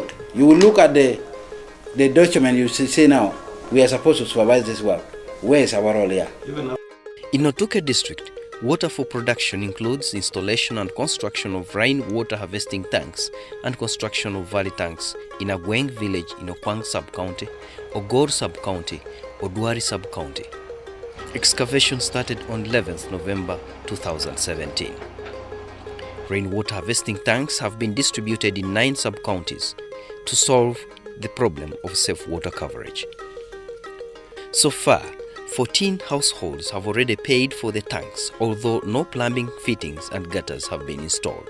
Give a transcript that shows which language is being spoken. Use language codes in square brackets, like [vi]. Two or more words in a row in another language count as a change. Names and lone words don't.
[en] You will look at the document, you say now, we are supposed to supervise this work. Where is our role here? In Otuke district, Water for production includes installation and construction of rainwater harvesting tanks and construction of valley tanks in Agweng village in Okwang sub-county, Ogor sub-county, Odwari sub-county. Excavation started on 11th November 2017. Rainwater harvesting tanks have been distributed in 9 sub-counties to solve the problem of safe water coverage. So far, 14 households have already paid for the tanks, although no plumbing fittings and gutters have been installed.